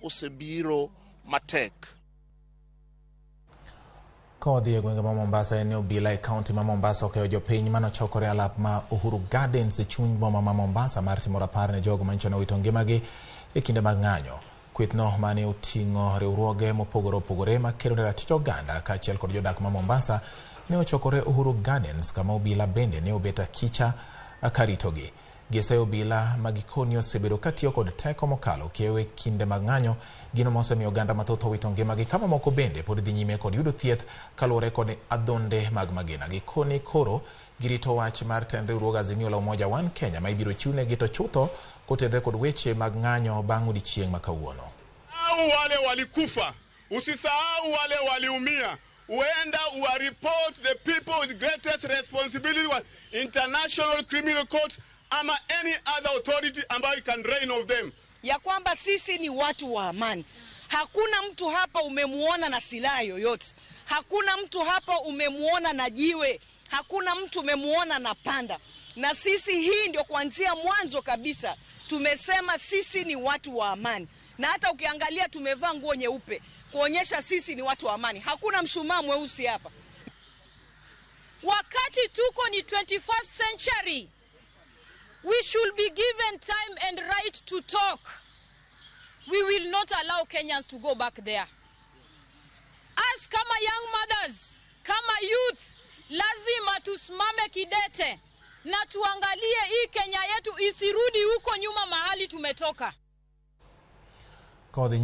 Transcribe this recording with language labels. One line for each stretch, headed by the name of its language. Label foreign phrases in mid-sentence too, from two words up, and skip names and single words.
Luo (Kenya and Tanzania): osebiro matek. Kodhi e gwenge ma Mombasa eneo bila e kaonti ma Mombasa okeyo jopiny mano chokore alap ma Uhuru Gardens e chuny boma ma Mombasa mar timo rapar ne jogo manyicho ne owito ngimagi e kinde mag ng'anyo. Kwethno mane oting'o riwruoge mopogore opogore ma kedo ne ratich oganda kaachiel kod jodak ma Mombasa ne ochokore Uhuru Gardens kama obila bende ne obet akicha karitogi. Gese obila magikoni osebedo katiyo kod teko mokalo kiewo e kinde mag ng'anyo, gino mosemiyo oganda mathoth owito ngimagi kama moko bende pod dhi nyime kod yudo thieth kaluwore kod adhonde mag magina. Gikoni koro girito wach mar tend riwruog Azimio la Umoja One Kenya ma ibiro chiwnegi to chutho kotenre kod weche mag ng'anyo bang' odiechieng' ma kawuono.
Swahili: Wale walikufa, usisahau wale waliumia.
English: Uenda report the people with greatest responsibility was International Criminal Court ama any other authority ambayo can reign of them.
Swahili: Ya kwamba sisi ni watu wa amani. Hakuna mtu hapa umemuona na silaha yoyote. Hakuna mtu hapa umemuona na jiwe. Hakuna mtu umemuona na panda. Na sisi hii ndio kuanzia mwanzo kabisa tumesema sisi ni watu wa amani. Na hata ukiangalia tumevaa nguo nyeupe kuonyesha sisi ni watu wa amani. Hakuna mshumaa mweusi hapa. Wakati tuko ni 21st century.
English: We should be given time and right to talk. We will not allow Kenyans to go back there.
Swahili: As kama
English: young mothers,
Swahili: kama youth, lazima tusimame kidete na tuangalie hii Kenya yetu isirudi huko nyuma mahali tumetoka.